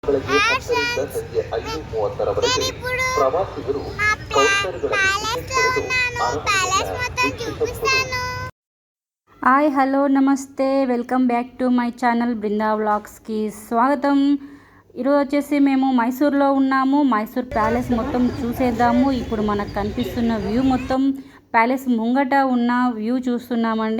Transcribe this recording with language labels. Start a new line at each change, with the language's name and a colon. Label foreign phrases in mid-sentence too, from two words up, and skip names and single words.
Kannada: ಬೆಳಗ್ಗೆ 10ರಿಂದ ಸಂಜೆ 5:30ರವರೆಗೆ ಪ್ರವಾಸಿಗರು ಕೌಂಟರ್ಗಳ ಟಿಕೆಟ್ ಪಡೆದು ಆರಾಮದಿಂದ ವೀಕ್ಷಿಸಬಹುದು.
Telugu: హాయ్ హలో నమస్తే,
English: welcome back to my channel
Telugu: బృందా వ్లాగ్స్కి స్వాగతం. ఈరోజు వచ్చేసి మేము మైసూర్లో ఉన్నాము. మైసూర్ ప్యాలెస్ మొత్తం చూసేద్దాము. ఇప్పుడు మనకు కనిపిస్తున్న వ్యూ మొత్తం ప్యాలెస్ ముంగట ఉన్న వ్యూ చూస్తున్నామండి.